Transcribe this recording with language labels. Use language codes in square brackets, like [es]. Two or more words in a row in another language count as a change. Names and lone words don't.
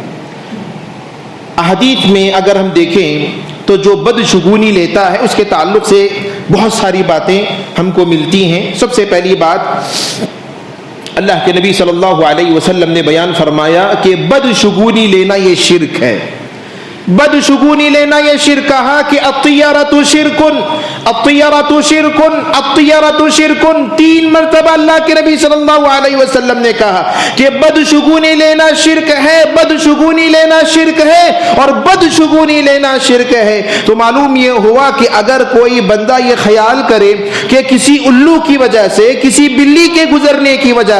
[ur] احادیث میں اگر ہم دیکھیں تو جو بدشگونی لیتا ہے اس کے تعلق سے بہت ساری باتیں ہم کو ملتی ہیں۔ سب سے پہلی بات، اللہ کے نبی [ar] صلی اللہ علیہ وسلم [ur] نے بیان فرمایا کہ بدشگونی لینا یہ شرک ہے۔ بدشگونی لینا یہ شرک، کہا کہ [ar] الطیرۃ شرکن، الطیرۃ شرکن، الطیرۃ شرکن، [ur] 3 مرتبہ اللہ کے نبی [ar] صلی اللہ علیہ وسلم [ur] نے کہا کہ بدشگونی لینا شرک ہے، بدشگونی لینا شرک ہے، اور بدشگونی لینا شرک ہے۔ تو معلوم یہ ہوا کہ اگر کوئی بندہ یہ خیال کرے کہ کسی الو کی وجہ سے، کسی بلی کے گزرنے کی وجہ